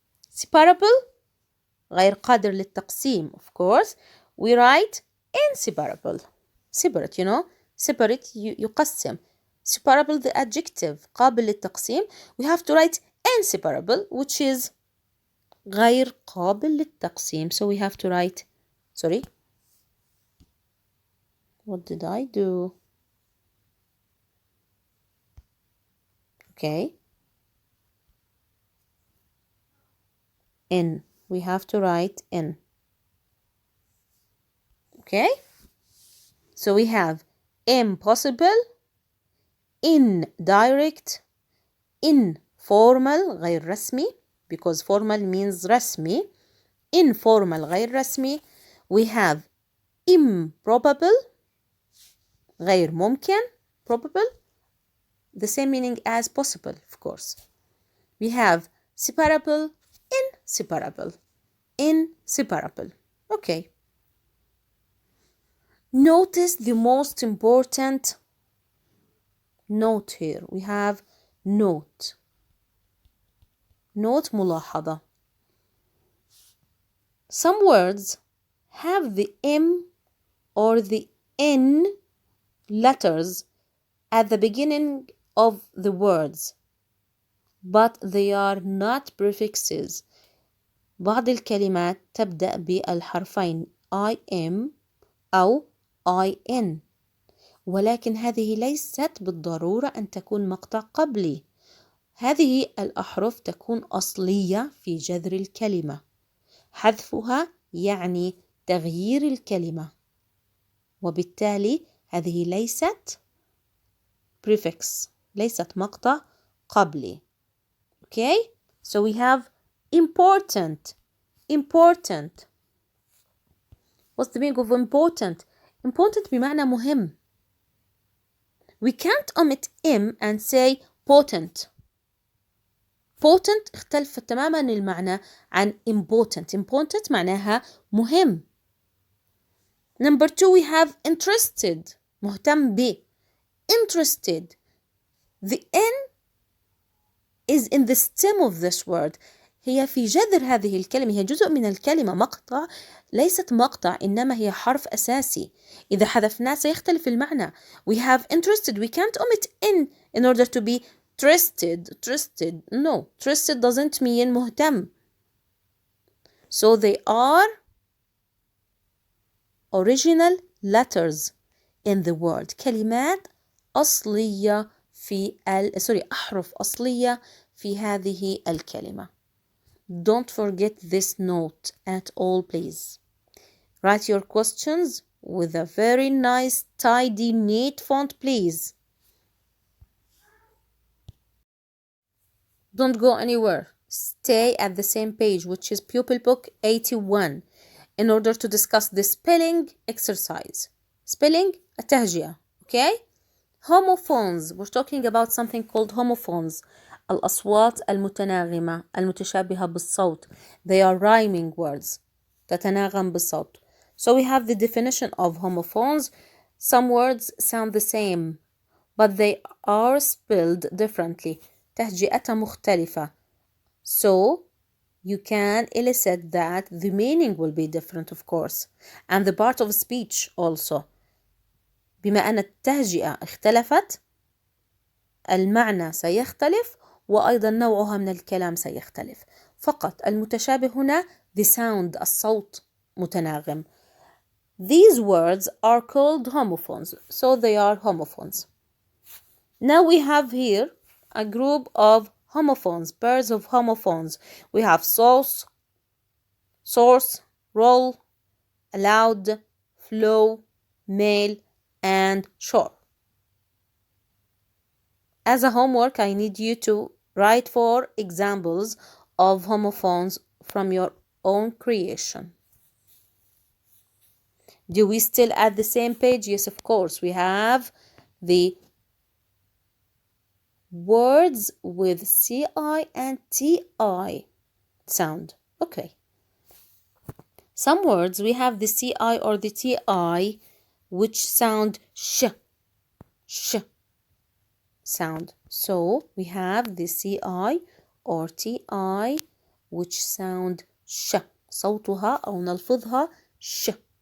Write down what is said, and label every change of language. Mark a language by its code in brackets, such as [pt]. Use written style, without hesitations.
[ar] Separable, غير قادر للتقسيم. [en] Of course, we write inseparable. Separate, you know, separate [ar] يقسم. [en] Separable, the adjective, [ar] قابل للتقسيم. [en] We have to write inseparable, which is [ar] غير قابل للتقسيم. [en] So we have to write, sorry, what did I do? Okay. In. We have to write in. Okay? So we have impossible, indirect, informal [ar] غير رسمي, [en] because formal means [ar] رسمي. Informal غير رسمي. [en] We have improbable [ar] غير ممكن, [en] probable, the same meaning as possible, of course. We have separable, inseparable. Inseparable. Okay. Notice the most important note here. We have note. Note [ar] ملاحظة. [en] Some words have the M or the N letters at the beginning of the words, but they are not prefixes. [ar] بعض الكلمات تبدأ بالحرفين IM أو IN، ولكن هذه ليست بالضرورة أن تكون مقطع قبلي. هذه الأحرف تكون أصلية في جذر الكلمة. حذفها يعني تغيير الكلمة، وبالتالي هذه ليست prefix، ليست مقطع قبلي. [en] Okay? So we have important. Important. What's the meaning of important? [ar] Important بمعنى مهم. [en] We can't omit M and say potent. [ar] Potent اختلف تماما المعنى عن important. Important معناها مهم. [en] Number 2 we have interested. [ar] مهتم ب. Interested. [en] The N is in the stem of this word. [ar] هي في جذر هذه الكلمة، هي جزء من الكلمة، مقطع، ليست مقطع إنما هي حرف أساسي. إذا حذفناه سيختلف المعنى. [en] We have interested. We can't omit in order to be trusted. No, trusted doesn't mean [ar] مهتم. [en] So they are original letters in the word. [ar] كلمات أصلية في أحرف أصلية في هذه الكلمة. [en] Don't forget this note at all, please. Write your questions with a very nice, tidy, neat font, please. Don't go anywhere. Stay at the same page, which is Pupil Book 81, in order to discuss the spelling exercise. Spelling, [ar] التهجئة, [en] okay? Homophones. We're talking about something called homophones. [ar] الأصوات المتناغمة المتشابهة بالصوت. [en] They are rhyming words. [ar] تتناغم بالصوت. [en] So we have the definition of homophones. Some words sound the same, but they are spelled differently. [ar] تهجئتها مختلفة. [en] So you can elicit that the meaning will be different, of course, and the part of speech also. [ar] بما أن التهجئة اختلفت المعنى سيختلف وأيضا نوعها من الكلام سيختلف. فقط المتشابه هنا [en] the sound [ar] الصوت متناغم. [en] These words are called homophones, so they are homophones. Now we have here a group of homophones, pairs of homophones. We have source, roll, allowed, flow, male, and shore. As a homework, I need you to write 4 examples of homophones from your own creation. Do we still at the same page? Yes, of course. We have the words with CI and TI sound. Okay. Some words we have the CI or the TI which sound sh sound. So we have the CI or TI which sound sh. [ar] صوتها أو نلفظها sh.